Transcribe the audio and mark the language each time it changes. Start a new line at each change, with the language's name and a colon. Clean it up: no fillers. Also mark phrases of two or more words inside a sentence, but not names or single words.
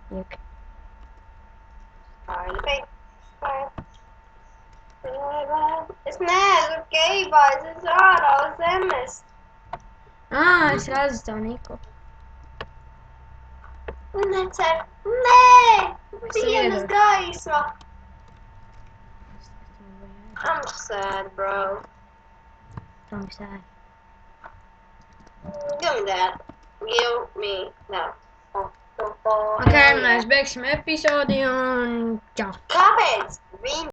Latvian: Es neesmu keivā, es esmu ārā uz zemes. Es redzu tavu Niku. Necer. Nē! Dienas Sieviete. gaisma.
English: I'm sad, bro. Don't be sad. Give me that. Give me that.
Latvian: Ok, mēs beigsim epizodi un čau. Kāpēc? Viņi